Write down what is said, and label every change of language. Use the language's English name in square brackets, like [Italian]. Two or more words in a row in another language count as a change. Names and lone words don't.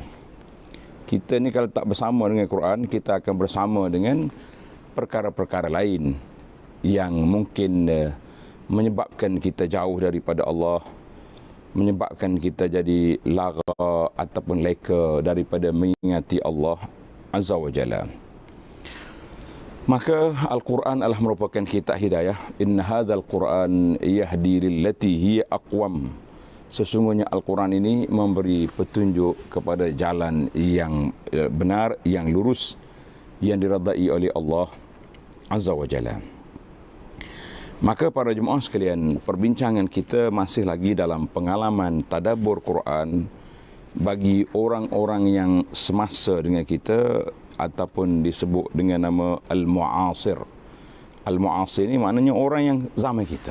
[Malay] Kita ni kalau tak bersama dengan Quran, kita akan bersama dengan perkara-perkara lain yang mungkin menyebabkan kita jauh daripada Allah, menyebabkan kita jadi lara ataupun leka daripada mengingati Allah [Arabic] عز وجل. [Malay] Maka Al-Quran adalah merupakan kitab hidayah. [Arabic] إن هذا القرآن يهدي للتي هي أقوم. [Malay] Sesungguhnya Al-Quran ini memberi petunjuk kepada jalan yang benar, yang lurus, yang diredai oleh Allah [Arabic] عز وجل. [Malay] Maka para jemaah sekalian, perbincangan kita masih lagi dalam pengalaman tadabbur Quran bagi orang-orang yang semasa dengan kita ataupun disebut dengan nama Al-Mu'asir. Al-Mu'asir ini maknanya orang yang zaman kita.